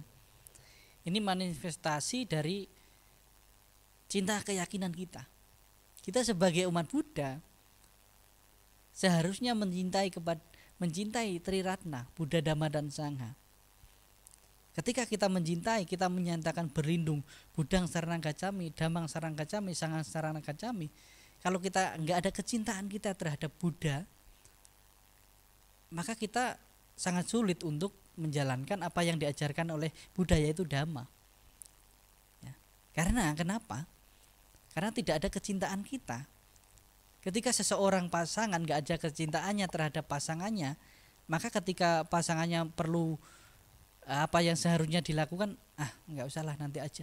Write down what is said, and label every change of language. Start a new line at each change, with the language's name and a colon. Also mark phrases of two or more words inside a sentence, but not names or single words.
Indonesian: Ini manifestasi dari cinta keyakinan kita. Kita sebagai umat Buddha seharusnya mencintai Triratna, Buddha, Dhamma, dan Sangha. Ketika kita mencintai, kita menyatakan berlindung,
Pali: Buddhang Saranang Gacchami, Dhammang Saranang Gacchami, Sanghang Saranang Gacchami.
Indonesian: Kalau kita enggak ada kecintaan kita terhadap Buddha, maka kita sangat sulit untuk menjalankan apa yang diajarkan oleh Buddha, yaitu Dhamma. Ya. Karena kenapa? Karena tidak ada kecintaan kita. Ketika seseorang pasangan enggak ada kecintaannya terhadap pasangannya, maka ketika pasangannya perlu apa yang seharusnya dilakukan, enggak usahlah, nanti aja.